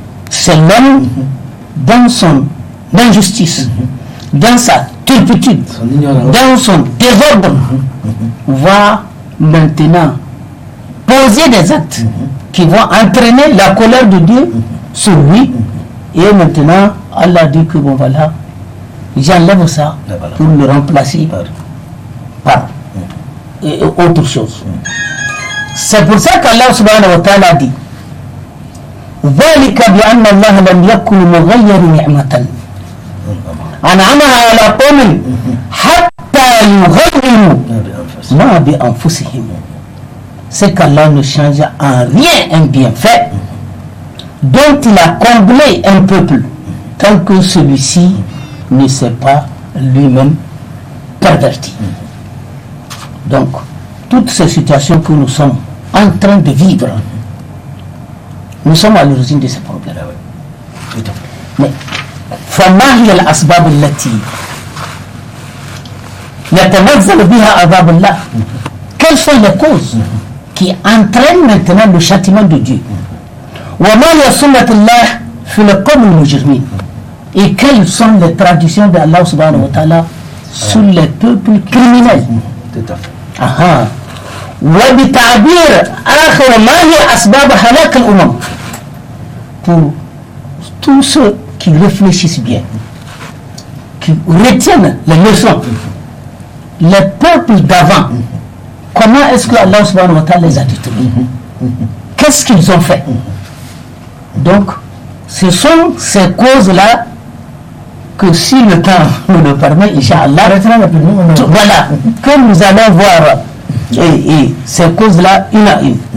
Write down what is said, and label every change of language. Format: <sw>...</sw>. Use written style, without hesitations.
<fr>C'est l'homme dans son injustice, dans sa turpitude, dans son désordre, va maintenant poser des actes qui vont entraîner la colère de Dieu sur lui. Et maintenant, Allah dit que bon voilà, j'enlève ça pour le remplacer par autre chose. C'est pour ça qu'Allah subhanahu wa ta'ala dit</fr> <ar>ذلك بأن الله لم يكن مغير نعمة أنعمها على قوم حتى يغيروا ما بأنفسهم.</ar> <fr>C'est qu'Allah ne change en rien un bienfait dont il a comblé un peuple tant que celui-ci ne s'est pas lui-même perverti. Donc, toutes ces situations que nous sommes en train de vivre, nous sommes à l'origine de ces problèmes. Mais,</fr> <ar>فما هي الأسباب التي يتنزل بها عذاب الله?</ar> <fr>Quelles sont les causes qui entraînent maintenant le châtiment de Dieu?</fr> <ar>وما هي سنة الله في القوم المجرمين?</ar> <fr>Et quelles sont les traditions d'Allah</fr> <ar>subhanahu wa ta'ala</ar> <fr>sur les peuples criminels? Aha.</fr> <ar>وبتعبير آخر ما هي أسباب هلاك الأمم?</ar> <fr>Pour tous ceux qui réfléchissent bien, qui retiennent les leçons. Les peuples d'avant, comment est-ce que Allah</fr> <ar>subhanahu wa ta'ala</ar> <fr>les a détruits? Qu'est-ce qu'ils ont fait? Donc, ce sont ces causes-là que si le temps nous le permet, Inch'Allah, voilà, que nous allons voir et ces causes-là une à une.</fr>